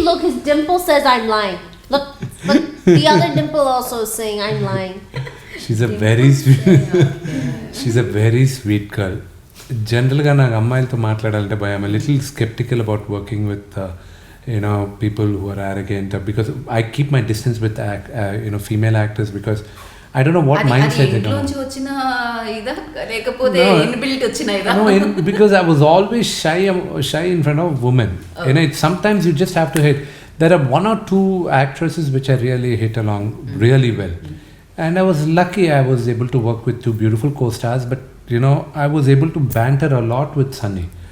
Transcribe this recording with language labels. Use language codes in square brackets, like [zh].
[en] Look, his dimple says I'm lying. Look, the other dimple also is saying I'm lying. She's a very sweet. She's a very sweet girl. [te] Generally, నాకు అమ్మాయిలతో మాట్లాడాలంటే భయం. [en] I'm a little skeptical about working with people who are arrogant, because I keep my distance with female actors, because I don't know what mindset they don't. [te] వచ్చిన ఇదా లేకపోతే inbuilt వచ్చిన ఇదా? [en] No, because I was always shy in front of women. Sometimes you just have to hit. There are one or two actresses which I really hit along really well. And I was lucky I was able to work with two beautiful co-stars, but I was able to banter a lot with Sunny.